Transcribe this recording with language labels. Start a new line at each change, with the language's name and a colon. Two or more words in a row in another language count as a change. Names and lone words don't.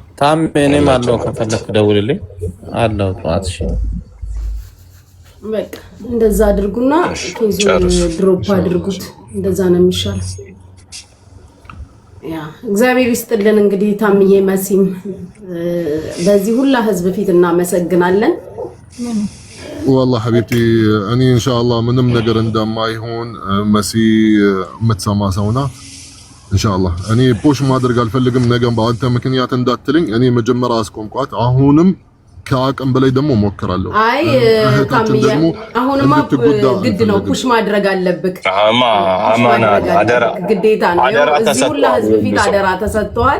Amharic: ታሜ እኔም አለው ከፈለክ ደውልልኝ አለው ጧት። እሺ በቃ እንደዛ አድርጉና ኬዙን ድሮፕ አድርጉት። እንደዛ ነው የሚሻለው። ያ እግዚአብሔር ይስጥልን። እንግዲህ ታምዬ መሲም በዚህ ሁላ ህዝብ ፊት እናመሰግናለን።
Arabic: والله حبيبتي اني ان شاء الله
Amharic: ምንም ነገር እንደማይሆን መሲ የምትሰማ ሰው ናት።
Arabic: ان شاء الله
Amharic: እኔ ፑሽ ማድረግ አልፈልግም። ነገም በአንተ ምክንያት እንዳትልኝ እኔ መጀመሪያ አስቆምኳት። አሁንም ከአቅም በላይ ደግሞ ሞክራለሁ። አይ ታምዬ አሁንማ ግድ ነው ፑሽ ማድረግ አለብክ። አማና አደራ ግዴታ ነው። እዚህ ሁላ ህዝብ ፊት አደራ ተሰጥቷል።